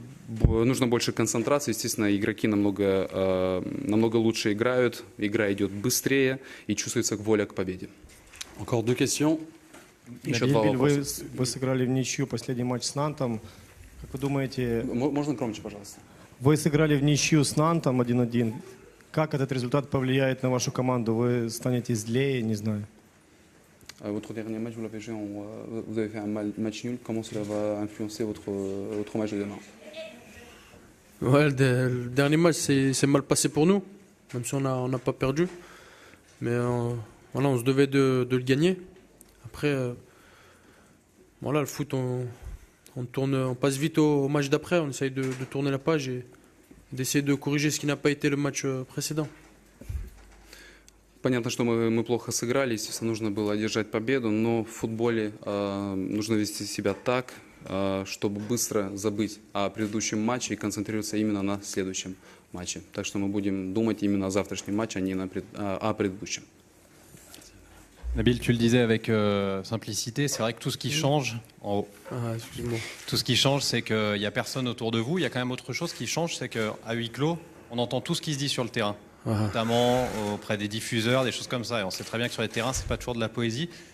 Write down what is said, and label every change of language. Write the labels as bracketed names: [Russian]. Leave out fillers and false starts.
[Russian] Нужно больше концентрации, естественно, игроки намного лучше играют, игра идет быстрее и чувствуется воля к победе. [French] Encore deux questions. [Russian] Еще два вопроса. Вы сыграли в ничью последний матч с Нантом. Как вы думаете... Можно громче, пожалуйста? Вы сыграли в ничью с Нантом 1-1. Как этот результат повлияет на вашу команду? Вы станете злее, не знаю. [French] Votre dernier match, vous avez fait un match nul. Comment cela va influencer votre match de demain? Ouais, le dernier match c'est mal passé pour nous, même si on n'a pas perdu. Mais voilà, on se devait de le gagner. Après, voilà, le foot, on passe vite au match d'après, on essaye de tourner la page et d'essayer de corriger ce qui n'a pas été le match précédent. [Russian] Понятно, что мы плохо сыграли, естественно, нужно было одержать победу, но в футболе нужно вести себя так, чтобы быстро забыть о предыдущем матче и концентрироваться именно на следующем match. Так что мы будем думать именно о завтрашнем матче, а не о предыдущем. [French] Nabil, tu le disais avec simplicité, c'est vrai que tout ce qui change en haut. Excuse-moi. Tout ce qui change, c'est qu'il n'y a personne autour de vous. Il y a quand même autre chose qui change, c'est qu'à huis clos, on entend tout ce qui se dit sur le terrain, notamment auprès des diffuseurs, des choses comme ça. Et on sait très bien que sur les terrains, c'est pas toujours de la poésie.